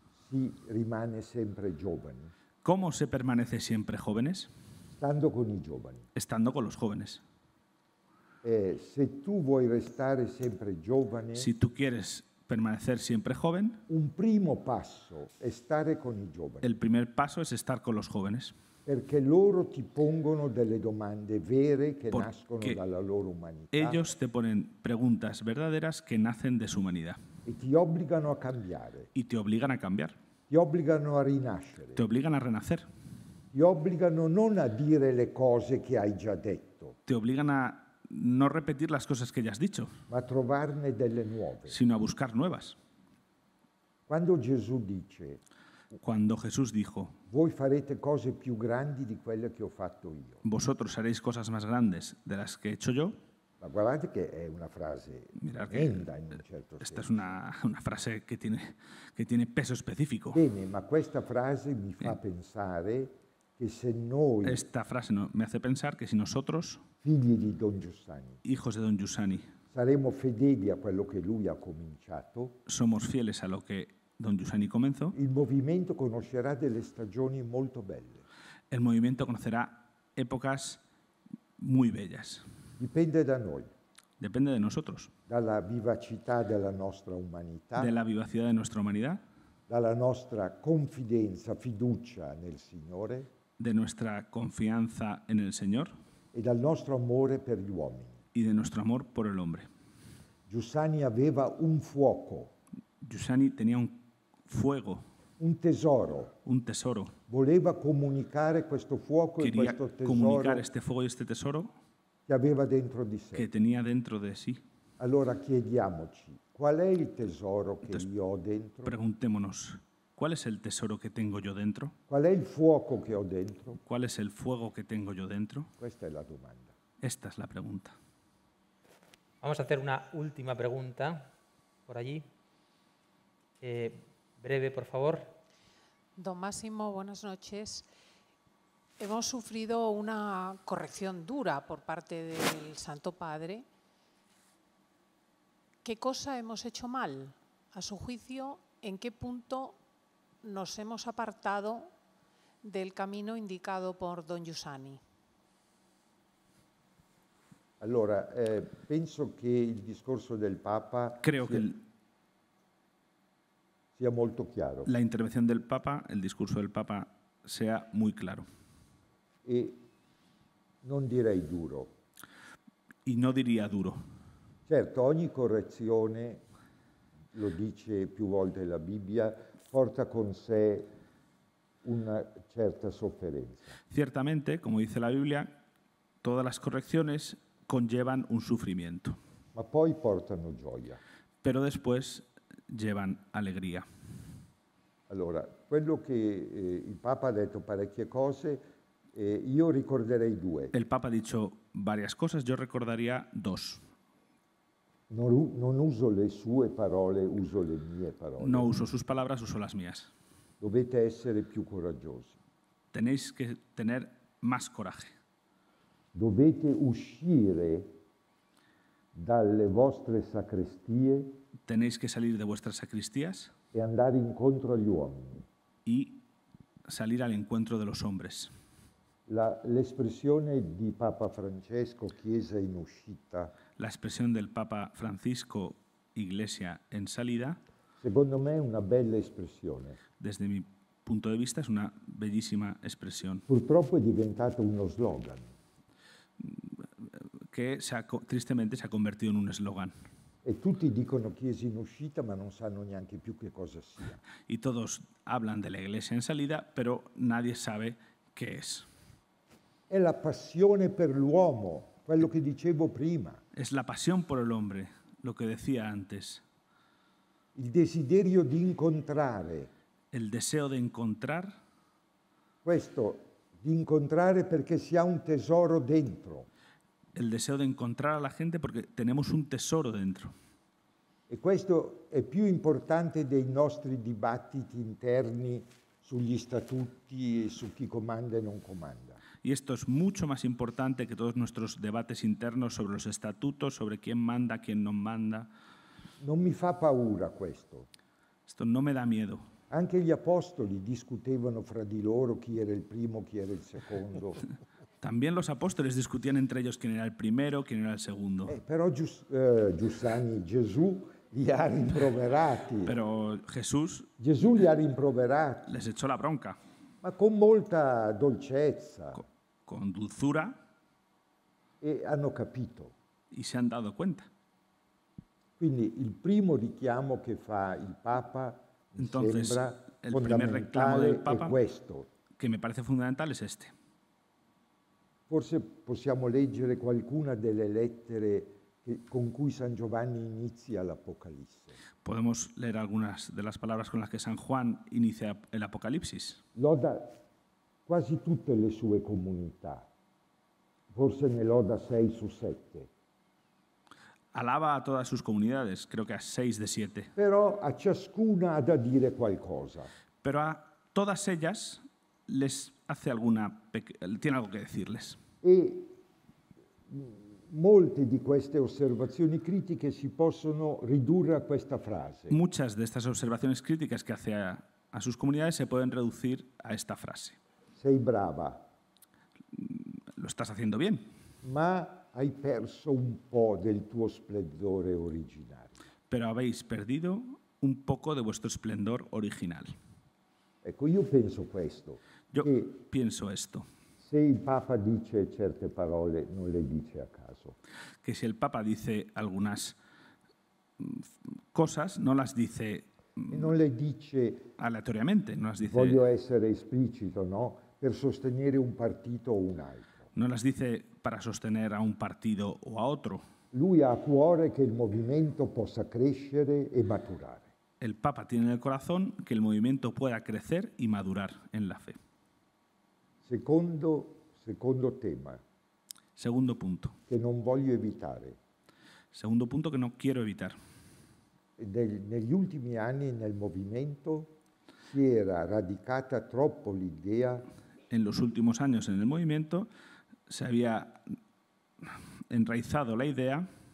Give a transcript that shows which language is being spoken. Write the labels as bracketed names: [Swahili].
[Italian] si rimane sempre giovani, [Spanish] ¿Cómo se permanece siempre jóvenes? [Italian] stando con i giovani. [Spanish] Estando con los jóvenes. [Italian] Se tu vuoi restare sempre giovane, [Spanish] Si tú quieres permanecer siempre joven, [Italian] un primo passo è stare con i giovani, [Spanish] el primer paso es estar con los jóvenes, [Italian] perché loro ti pongono delle domande vere che [Spanish] Porque [Italian] nascono dalla loro umanità [Spanish] ellos te ponen preguntas verdaderas que nacen de su humanidad [Italian] e ti obbligano a cambiare, [Spanish] y te obligan a cambiar, [Italian] ti obbligano a rinascere, [Spanish] te obligan a renacer, [Italian] ti obbligano non a dire le cose che hai già detto, [Spanish] te obligan a no repetir las cosas que ya has dicho, [Italian] ma a trovarne delle nuove. [Spanish] sino a buscar nuevas. [Italian] Quando Gesù dice [Spanish] Cuando Jesús dijo, [Italian] voi farete cose più grandi di quelle che ho fatto io, [Spanish] vosotros haréis cosas más grandes de las que he hecho yo, [Italian] ma guardate che è una frase [Spanish] Mirad que [Italian] tremenda in un certo [Spanish] esta es [Italian] senso. [Spanish] una frase que tiene peso específico. [Italian] Bene, ma questa frase mi fa pensare che se noi, [Spanish] Esta frase me hace pensar que si nosotros, [Italian] figli di Don Giussani, [Spanish] hijos de Don Giussani, [Italian] saremo fedeli a quello che lui ha cominciato, [Spanish] somos fieles a lo que Don Giussani comenzó, [Italian] il movimento conoscerà delle stagioni molto belle. [Spanish] el movimiento conocerá épocas muy bellas. [Italian] Dipende da noi, [Spanish] Depende de nosotros, [Italian] dalla vivacità della nostra umanità, [Spanish] de la vivacidad de nuestra humanidad, [Italian] dalla nostra confidenza, fiducia nel Signore [Spanish] de nuestra confianza en el Señor [Italian] e dal nostro amore per gli uomini. [Spanish] y de nuestro amor por el hombre. [Italian] Giussani aveva un fuoco, [Spanish] Giussani tenía un fuego, [Italian] un tesoro. [Spanish] un tesoro. [Italian] Voleva comunicare questo fuoco e [Spanish] Quería [Italian] questo [Spanish] comunicar [Italian] tesoro [Spanish] este fuego y este tesoro [Italian] che aveva dentro di [Spanish] que [Italian] sé. [Spanish] tenía dentro de sí. [Italian] Allora chiediamoci, qual è il tesoro che [Spanish] Entonces, [Italian] io ho dentro? [Spanish] Preguntémonos, ¿cuál es el tesoro que tengo yo dentro? [Italian] Qual è il fuoco che ho dentro? [Spanish] ¿Cuál es el fuego que tengo yo dentro? [Italian] Questa è la domanda. [Spanish] Esta es la pregunta. Vamos a hacer una última pregunta por allí. Breve, por favor. Don Máximo, buenas noches. Hemos sufrido una corrección dura por parte del Santo Padre. ¿Qué cosa hemos hecho mal? A su juicio, ¿en qué punto nos hemos apartado del camino indicado por Don Giussani? [Italian] Allora, penso che il discorso del Papa [Spanish] Creo que [Italian] sia molto chiaro [Spanish] la intervención del Papa, el discurso del Papa, sea muy claro. [Italian] e non direi duro. [Spanish] Y no diría duro. [Italian] Certo, ogni correzione, lo dice più volte la Bibbia, porta con sé una certa sofferenza. [Spanish] Ciertamente, como dice la Biblia, todas las correcciones conllevan un sufrimiento, [Italian] Ma poi portano gioia. [Spanish] pero después llevan alegría. [Italian] Allora, quello che il Papa ha detto parecchie cose, io ricorderei due. [Spanish] El Papa ha dicho varias cosas, yo recordaría dos. [Italian] Non uso le sue parole, uso le mie parole. [Spanish] No uso sus palabras, uso las mías. [Italian] Dovete essere più coraggiosi. [Spanish] Tenéis que tener más coraje. [Italian] Dovete uscire dalle vostre sacrestie [Spanish] Tenéis que salir de vuestras sacristías [Italian] e andare incontro agli uomini. [Spanish] y salir al encuentro de los hombres. [Italian] L'espressione di Papa Francesco, Chiesa in uscita, [Spanish] La expresión del Papa Francisco, Iglesia en salida, [Italian] secondo me è una bella espressione. [Spanish] desde mi punto de vista es una bellísima expresión [Italian] Purtroppo è diventato uno slogan. [Spanish] que tristemente se ha convertido en un eslogan. [Italian] E tutti dicono Chiesa in uscita, ma non sanno neanche più che cosa sia. [Spanish] Y todos hablan de la iglesia en salida, pero nadie sabe qué es. [Italian] È la passione per l'uomo, quello che dicevo prima, [Spanish] Es la pasión por el hombre, lo que decía antes, [Italian] il desiderio di incontrare. [Spanish] el deseo de encontrar, [Italian] Questo, di incontrare perché si ha un tesoro dentro. [Spanish] el deseo de encontrar a la gente porque tenemos un tesoro dentro. [Italian] E questo è più importante dei nostri dibattiti interni sugli statuti e su chi comanda e non comanda. [Spanish] Y esto es mucho más importante que todos nuestros debates internos sobre los estatutos, sobre quién manda, quién no manda. [Italian] Non mi fa paura questo. [Spanish] Esto no me da miedo. [Italian] Anche gli apostoli discutevano fra di loro chi era il primo, chi era il secondo. [Spanish] También los apóstoles discutían entre ellos quién era el primero, quién era el segundo. [Italian] Però Gesù li ha rimproverati. [Spanish] Pero Jesús [Italian] Gesù li ha rimproverati, [Spanish] les echó la bronca [Italian] ma con molta dolcezza, [Spanish] con dulzura [Italian] e hanno capito. [Spanish] y se han dado cuenta. [Italian] Quindi il primo richiamo che fa il Papa mi [Spanish] Entonces, [Italian] sembra [Spanish] el primer reclamo del [Italian] fondamentale [Spanish] Papa [Italian] è questo. [Spanish] que me parece fundamental es este. [Italian] Forse possiamo leggere qualcuna delle lettere con cui San Giovanni inizia l'Apocalisse. [Spanish] Podemos leer algunas de las palabras con las que San Juan inicia el Apocalipsis. [Italian] Loda quasi tutte le sue comunità, forse ne loda 6 su 7, [Spanish] Alaba a todas sus comunidades, creo que a 6 de 7. [Italian] però a ciascuna ha da dire qualcosa. [Spanish] Pero a todas ellas les hace tiene algo que decirles. [Italian] E molte di queste osservazioni critiche si possono ridurre a questa frase. [Spanish] Muchas de estas observaciones críticas que hace a sus comunidades se pueden reducir a esta frase. [Italian] Sei brava, [Spanish] Lo estás haciendo bien, [Italian] ma hai perso un po' del tuo splendore originario. [Spanish] pero habéis perdido un poco de vuestro esplendor original. [Italian] Ecco, io penso questo, [Spanish] Yo [Italian] che [Spanish] pienso esto, [Italian] se il Papa dice certe parole non le dice a caso. [Spanish] que si el Papa dice algunas cosas, no las dice [Italian] E non le dice, [Spanish] aleatoriamente, no las dice, [Italian] voglio essere esplicito, no? Per sostenere un partito o un altro. [Spanish] no las dice para sostener a un partido o a otro. [Italian] Lui ha a cuore che il movimento possa crescere e maturare. [Spanish] El Papa tiene en el corazón que el movimiento pueda crecer y madurar en la fe. [Italian] Secondo tema, [Spanish] Segundo punto. [Italian] che non voglio evitare. [Spanish] Segundo punto que no quiero evitar. [Italian] Negli ultimi anni nel movimento si era radicata troppo l'idea [Spanish] En los últimos años en el movimiento se había enraizado la idea